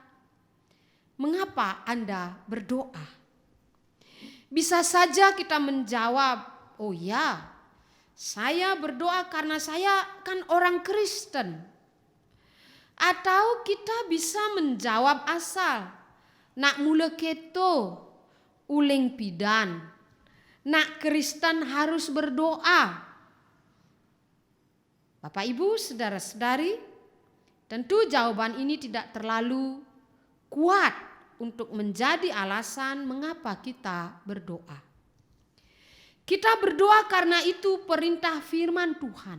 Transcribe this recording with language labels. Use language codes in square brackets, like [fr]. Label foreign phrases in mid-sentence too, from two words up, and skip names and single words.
[id] Mengapa Anda berdoa? Bisa saja kita menjawab, oh ya, saya berdoa karena saya kan orang Kristen. Atau kita bisa menjawab asal, [ban] nak mula keto, uling pidan, [id] nak Kristen harus berdoa. Bapak Ibu saudara-saudari, tentu jawaban ini tidak terlalu kuat untuk menjadi alasan mengapa kita berdoa. Kita berdoa karena itu perintah firman Tuhan.